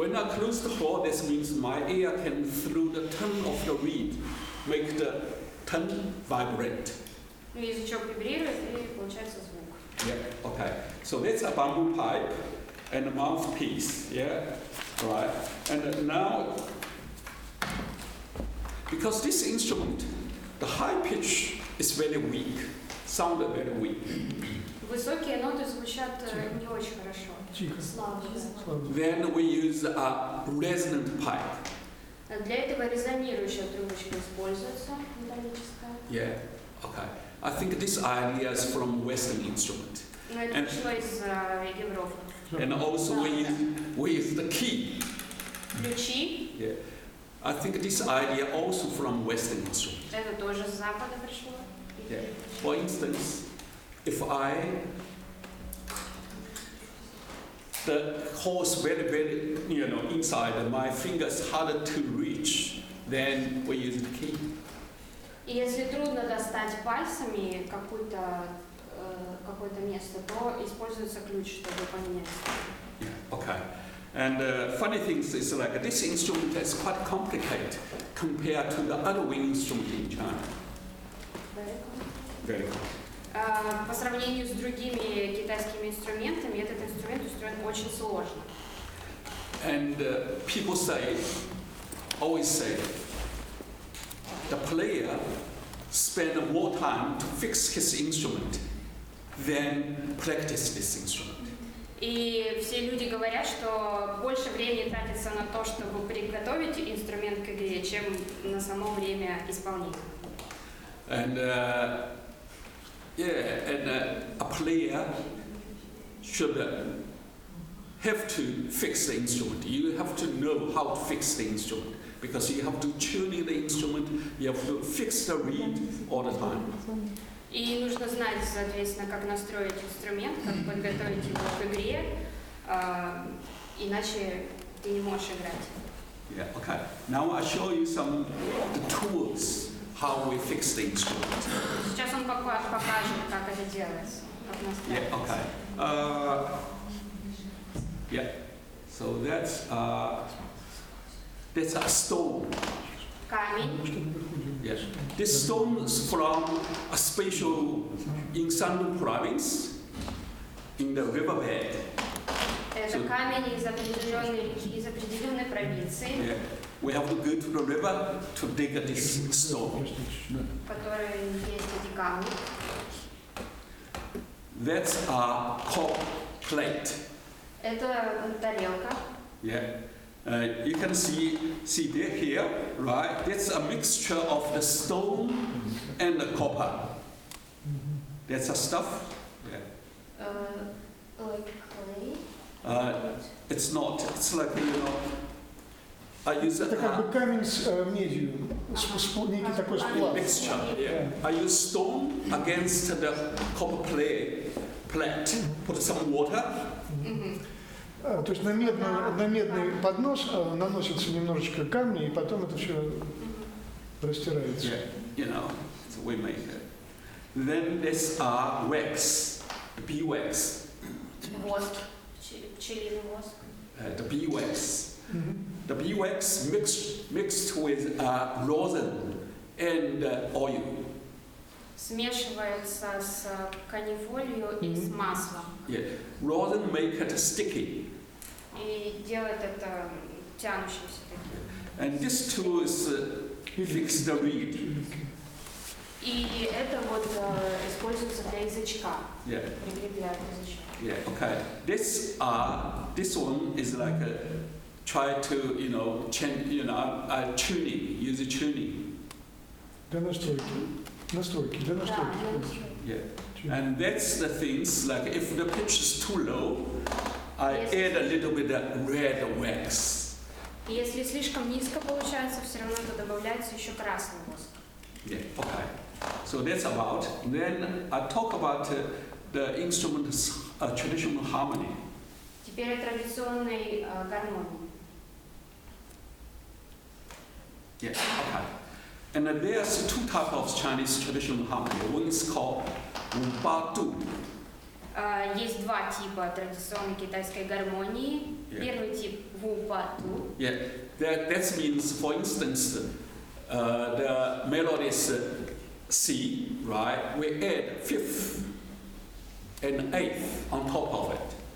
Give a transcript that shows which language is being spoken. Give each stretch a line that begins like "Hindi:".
English: when I close the hole, this means my air can through the tongue of the reed, make the tongue vibrate.
Russian: ну, язычок вибрирует и получается звук.
English: Yeah, okay. So that's a bamboo pipe and a mouthpiece, yeah, right. And now, because this instrument, the high pitch is very weak, sound very weak.
Russian: Высокие ноты звучат не очень хорошо. Тихо. Слабо. Слабо.
English: Then we use a resonant pipe.
Russian: Для этого резонирующая трубочка используется, металлическая.
English: Yeah, okay. I think this idea is from Western instrument.
Russian: Но это пришло из Европы.
English: And also we use the key.
Russian: Ключи,
English: Yeah. I think this idea also from Western instrument.
Russian: это тоже с Запада пришло.
English: Yeah. For instance, if the hole is very, inside, my fingers harder to reach, then we use the key.
Russian: И если трудно достать пальцами какое-то место, то используется ключ, чтобы поменять.
English: Yeah. Okay. And funny things is like this instrument is quite complicated compared to the other wind instrument in China. Very complicated.
Russian: По сравнению с другими китайскими инструментами, этот инструмент устроен очень сложно.
English: And people always say, the player spend more time to fix his instrument than practice this instrument.
Russian: И все люди говорят, что больше времени тратится на то, чтобы приготовить инструмент к игре, чем на само время исполнения.
English: And a player should have to fix the instrument. You have to know how to fix the instrument because you have to tune the instrument. You have to fix the reed all the time.
Russian: И нужно знать, соответственно, как настроить инструмент, как подготовить его к игре, иначе ты не можешь играть.
English: Yeah. Okay. Now I show you some the tools how we fix the instrument.
Russian: Сейчас он покажет, как это делается, как настраивается.
English: Yeah. Okay. Yeah. So that's a stone.
Russian: Камень.
English: Yes. This stone is from a special in Shandong province in the riverbed.
Russian: Это камень из определенной реки, из определенной провинции,
English: Yeah. We have to go to the river to dig this stone.
Russian: в которой есть эти камни.
English: That's a cork plate.
Russian: Это тарелка.
English: Yeah. You can see there here, right? That's a mixture of the stone and the copper. That's a stuff. Yeah. Like clay. It's not. It's like I use
Russian: Это как бы камень с медью, некий такой сплав.
English: mixture. Yeah. I use stone against the copper plate. Put some water.
Russian: То есть на медный поднос наносится немножечко камня, и потом это все растирается.
English: Yeah, you know, so we make it. Then there's wax, beeswax.
Russian: Воск, пчелиный воск.
English: The beeswax. The beeswax mixed with rosin and oil.
Russian: Смешивается с канифолью и с маслом.
English: Yeah, rosin make it sticky.
Russian: И делает это тянущимся таким.
English: And this too is fix the reed.
Russian: И это вот используется для язычка.
English: Yeah,
Russian: Прикрепляют язычок.
English: yeah, okay. This one is like try to change tuning, use tuning.
Russian: Для настройки. Для настройки. Да, для настройки.
English: Yeah, and that's the things like if the pitch is too low, I add a little bit of red wax.
Russian: Если слишком низко получается, все равно то добавляется еще красный воск.
English: Yeah, okay. So that's about. Then I talk about the instrument's traditional harmony.
Russian: Теперь о традиционной гармонии.
English: Yeah, okay. And there's two types of Chinese traditional harmony. One is called Wu-Ba-Du.
Russian: Есть два типа традиционной китайской гармонии. Первый тип Wu-Ba-Du.
English: Yeah, that means, for instance, the melody is C, right? We add fifth and eighth on top of it.